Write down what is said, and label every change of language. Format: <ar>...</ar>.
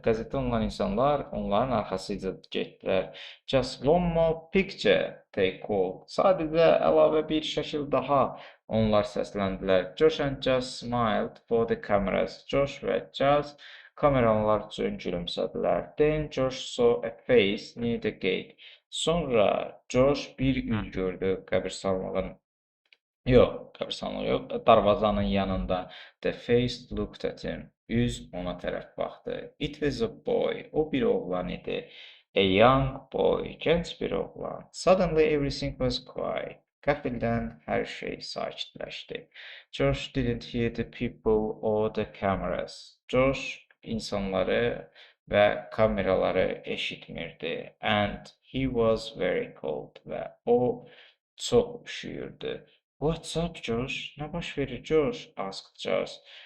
<az>Qəzetdə olan insanlar onların arxasıca getdilər.</az> <en>Just one more picture, they called.</en> <az>Sadəcə əlavə bir şəkil daha, onlar səsləndilər.</az> <en>Josh and Jazz smiled for the cameras.</en> <az>Josh və Jazz kameralar üçün gülümsədilər.</az> <en>Then Josh saw a face near the gate.</en> <az>Sonra Josh bir üz gördü qəbirstanlığın. Yox, qəbirstanlıq yox, darvazanın yanında.</az> <en>The face looked at him.</en> <az>Üz ona tərəf baxdı.</az> <en>It was a boy.</en> <az>O bir oğlan idi. A young boy. Gənc bir oğlan.</az> <en>Suddenly everything was quiet.</en> <az>Qəfildən hər şey sakitləşdi.</az> <en>Josh didn't hear the people or the cameras.</en> <az>Josh insanları və kameraları eşitmirdi.</az> <en>And he was very cold.</en> <az>Və o çox üşüyürdü.</az> <en>What's up, Josh?</en> <az>Ne baş verir, Josh?</az> <en>Asked Jazz.</en>